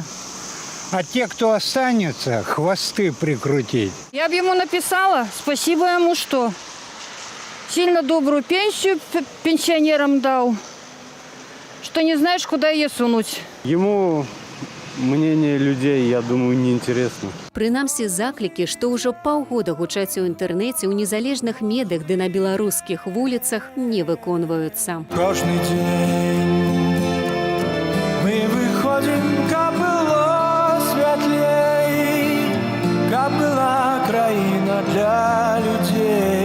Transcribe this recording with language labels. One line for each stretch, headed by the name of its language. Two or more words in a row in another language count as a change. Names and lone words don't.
Russian: А те, кто останется, хвосты прикрутить. Я бы ему написала, спасибо ему, что сильно добрую пенсию пенсионерам дал, что не знаешь, куда ее сунуть. Ему мнение людей, я думаю, неинтересно.
Belarusian: Прынамсі, заклікі, што ўжо паўгода гучаць у інтэрнэце ў незалежных медыях ды на беларускіх вуліцах, не выконваюцца. Кожны дзень мы выходзім, каб было святлей, каб была краіна для людзей.